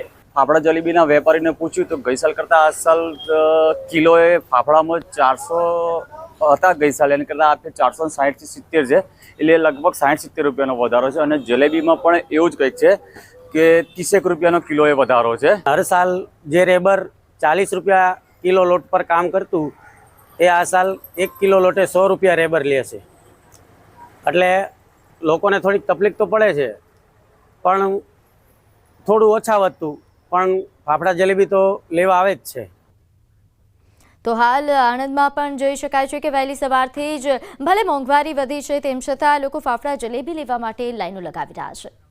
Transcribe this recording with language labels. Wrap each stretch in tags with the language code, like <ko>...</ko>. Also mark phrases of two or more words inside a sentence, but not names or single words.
<gu>ફાફડા જલેબીના વેપારીને પૂછ્યું તો ગઈ સાલ કરતાં આ સાલ કિલોએ ફાફડામાં 400 હતા ગઈ સાલ, એની કરતાં આપણે 460 થી 70 છે, એટલે લગભગ 60-70 રૂપિયાનો વધારો છે। અને જલેબીમાં પણ એવું જ કંઈક છે કે 30 રૂપિયાનો કિલોએ વધારો છે। હર સાલ જે રેબર 40 રૂપિયા કિલો લોટ પર કામ કરતું એ આ સાલ 1 કિલો લોટે 100 રૂપિયા રેબર લે છે, એટલે લોકોને થોડીક તકલીફ તો પડે છે, પણ થોડું ઓછા વધતું, પણ ફાફડા જલેબી તો લેવા આવે જ છે। તો હાલ આણંદમાં પણ જોઈ શકાય છે કે વહેલી સવારથી જ ભલે મોંઘવારી વધી છે તેમ છતાં લોકો ફાફડા જલેબી લેવા માટે લાઈનો લગાવી રહ્યા છે।</gu>